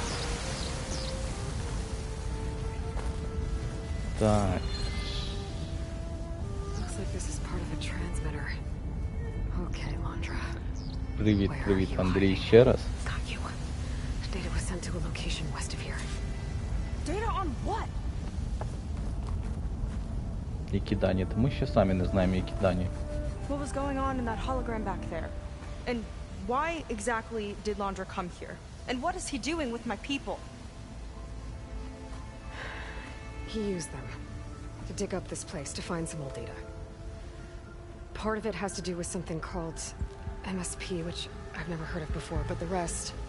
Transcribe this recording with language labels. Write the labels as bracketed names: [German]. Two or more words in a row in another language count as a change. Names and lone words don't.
[Ukrainian] Так. [English] Looks like this is part of a transmitter. Okay, Landra. [Ukrainian] Привіт, [English] Where are [Ukrainian] привіт, [English] you [Ukrainian] Андрій, [English] hiding? [Ukrainian] ще раз. [English] Got you. Data was sent to a location west of here. Data on what? [Ukrainian] Які дані? Та ми ще самі не знаємо, які дані. [English] What was going on in that hologram back there? And why exactly did Landra come here? And what is he doing with my people? He used them to dig up this place to find some old data. Part of it has to do with something called MSP, which I've never heard of before, but the rest...